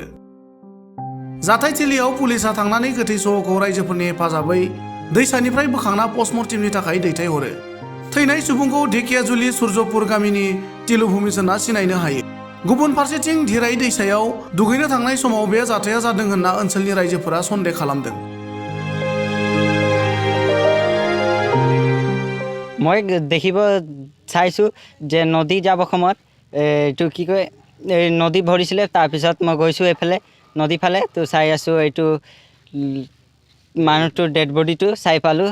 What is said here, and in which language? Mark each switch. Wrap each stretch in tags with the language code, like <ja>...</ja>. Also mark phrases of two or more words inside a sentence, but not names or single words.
<brx>जाथायथिलियाव पुलिसा थांनानै गोथै सहखौ रायजोफोरनि हेफाजाबै दैसानिफ्राय बोखांना पस्टमर्टेमनि थाखाय दैथायहरो। थैनाय सुबुंखौ ढेकियाजुलि सुर्यपुर गामिनि तिलु भूमिस होनना सिनायनो हायो। गुबुन फारसेथिं दिराय दैसायाव दुगैनो थांनाय समाव बे जाथाया जादों होनना ओनसोलनि रायजोफोरा सन्देह खालामदों।</brx> <as>মই দেখিব চাইছোঁ যে নদী যাব সময়ত এইটো কি কয় নদী ভৰিছিলে। তাৰপিছত মই গৈছোঁ এইফালে নদী ফালে তো চাই আছোঁ এইটো মানুহটোৰ ডেড বডিটো চাই পালোঁ।</as>